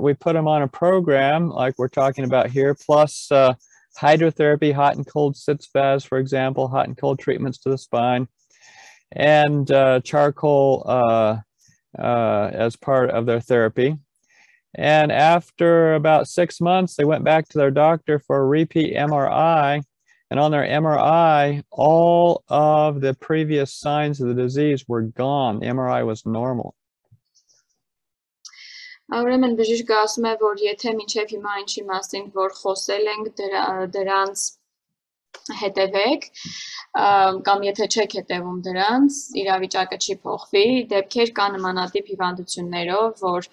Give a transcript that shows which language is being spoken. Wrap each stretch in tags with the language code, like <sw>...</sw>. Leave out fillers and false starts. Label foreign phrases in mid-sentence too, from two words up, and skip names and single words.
<en>We put them on a program like we're talking about here, plus hydrotherapy, hot and cold sitz baths, for example, hot and cold treatments to the spine, and charcoal as part of their therapy. And after about 6 months, they went back to their doctor for a repeat MRI. And on their MRI, all of the previous signs of the disease were gone. The MRI was normal.</en> <hy>Ուրեմն բժիշկը ասում է, որ եթե մինչև հիմա ինչի մասին որ խոսել ենք դրանց հետևեք, կամ եթե չեք հետևում դրանց, իրավիճակը չի փոխվի, դեպքեր կան նմանատիպ հիվանդություններով, որ</hy>